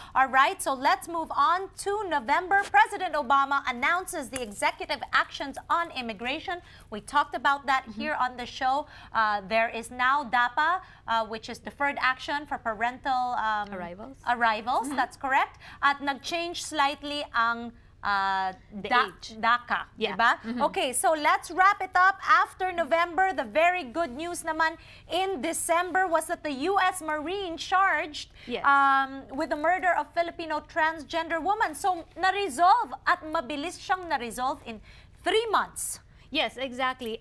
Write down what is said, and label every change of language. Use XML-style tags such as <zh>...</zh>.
<en>All right, so let's move on to November. President Obama announces the executive actions on immigration. We talked about that here on the show. There is now DAPA, which is Deferred Action for Parental Arrivals. That's correct.</en> <tl>At nag-change slightly ang DACA, diba?</tl> <en>Okay, so let's wrap it up. After November, the very good news naman in December was that the U.S. Marine charged with the murder of Filipino transgender woman.</en> <tl>So, na-resolve at mabilis siyang na-resolve in 3 months.</tl> <en>Yes, exactly.</en>